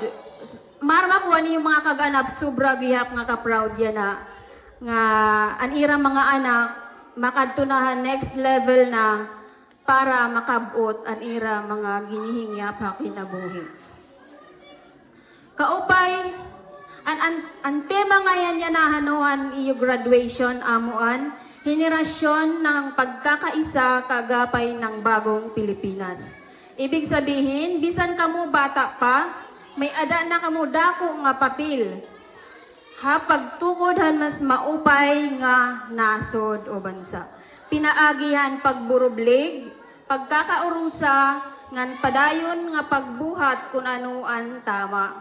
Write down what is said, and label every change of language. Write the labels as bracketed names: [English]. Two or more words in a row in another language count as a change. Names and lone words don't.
[Waray] Marma ko ani yung mga kaganap sobra gyap nga ka-proud yan na nga an irang mga anak makadtunahan [English] next level [Waray] na para makabot an ira mga ginihingyap ha kinabuhi. Kaupay, [Filipino] ang tema ngayon [Waray] yan na hanuan iyo graduation amuan, [Filipino] henerasyon ng pagkakaisa kagapay ng bagong Pilipinas. Ibig sabihin, [Waray] bisan kamo bata pa, may ada na kamo dako nga papel. Ha pagtukod mas maupay nga nasod o bansa. Pinaagihan pagburublig, pagkakaurusa, ngan padayon nga pagbuhat kung anuan tama.